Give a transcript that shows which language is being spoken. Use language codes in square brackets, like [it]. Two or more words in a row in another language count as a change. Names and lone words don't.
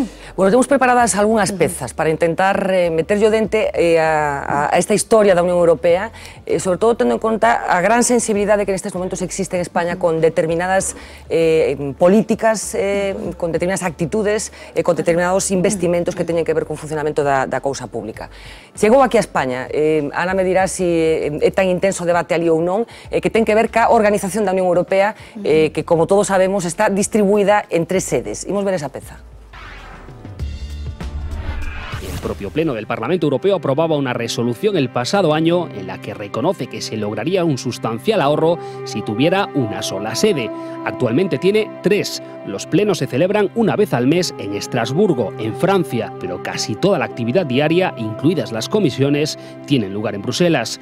[gl] Bueno, temos preparadas algunhas pezas para intentar meter yo dente a esta historia da Unión Europea, sobre todo tendo en conta a gran sensibilidade que nestes momentos existe en España con determinadas políticas, con determinadas actitudes e con determinados investimentos que teñen que ver con o funcionamento da cousa pública. Chegou aquí a España, Ana me dirá se é tan intenso o debate ali ou non, que ten que ver ca organización da Unión Europea, que, como todos sabemos, está distribuída en 3 sedes. Imos ver esa peza. [es] El propio Pleno del Parlamento Europeo aprobaba una resolución el pasado año en la que reconoce que se lograría un sustancial ahorro si tuviera una sola sede. Actualmente tiene 3. Los plenos se celebran una vez al mes en Estrasburgo, en Francia, pero casi toda la actividad diaria, incluidas las comisiones, tienen lugar en Bruselas.